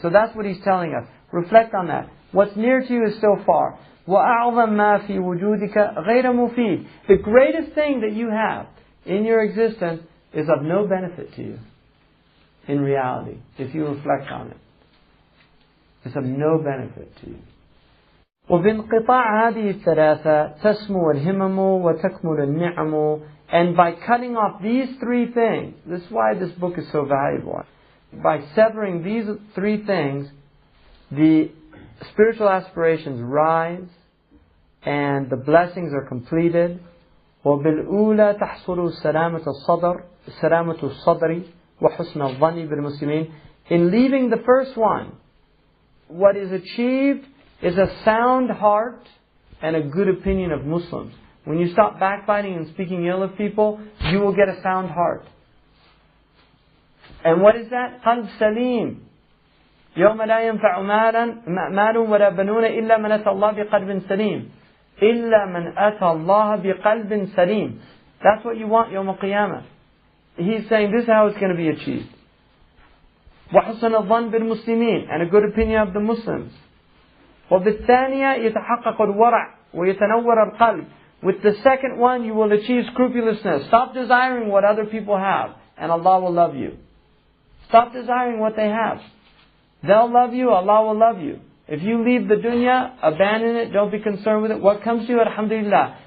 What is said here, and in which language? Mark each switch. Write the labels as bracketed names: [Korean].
[English] So that's what he's telling us. Reflect on that. What's near to you is still far. [Arabic] وَأَعْظَمْ مَا فِي وُجُودِكَ غَيْرَ مُفِيدٍ. [English] The greatest thing that you have in your existence is of no benefit to you. In reality, if you reflect on it, it's of no benefit to you. [Arabic] وبانقطاع هذه الثلاثة تسمو الهمم وتكمل النعم. [English] And by cutting off these three things, this is why this book is so valuable. By severing these three things, the spiritual aspirations rise and the blessings are completed. [Arabic] وبالأولى تحصل سلامة الصدر وحسن الظن بالمسلمين. [English] In leaving the first one, what is achieved is a sound heart and a good opinion of Muslims. When you stop backbiting and speaking ill of people, you will get a sound heart. And what is that? [Arabic] قلب سليم. يوم لا ينفع مال ولا بنون إلا من أتى الله بقلب سليم. إلا من أتى الله بقلب سليم. [English] That's what you want [Arabic] يوم القيامة. [English] he's saying this is how it's going to be achieved. [Arabic] وحسن الظن بالمسلمين, [English] and a good opinion of the Muslims. [Arabic] وبالثانية يتحقق الورع ويتنور القلب. [English] With the second one, you will achieve scrupulousness. Stop desiring what other people have, and Allah will love you. Stop desiring what they have. They'll love you, Allah will love you. If you leave the dunya, abandon it, don't be concerned with it. What comes to you, alhamdulillah.